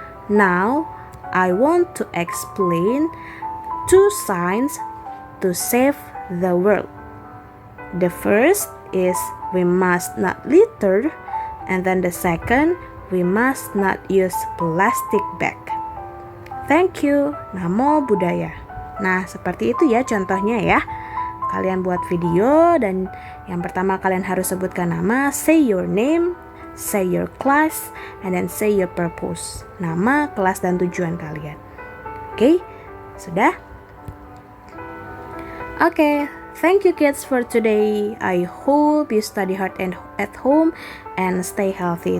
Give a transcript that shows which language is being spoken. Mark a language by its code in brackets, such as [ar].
[en] Now, I want to explain 2 signs to save the world. The first is we must not litter, and then the second, we must not use plastic bag. Thank you. Namo Buddhaya. [id] Nah, seperti itu ya contohnya ya. Kalian buat video dan yang pertama kalian harus sebutkan nama, [en] say your name, say your class, and then say your purpose. [id] Nama, kelas, dan tujuan kalian. Oke, sudah? [en] Oke, thank you kids for today. I hope you study hard and at home and stay healthy.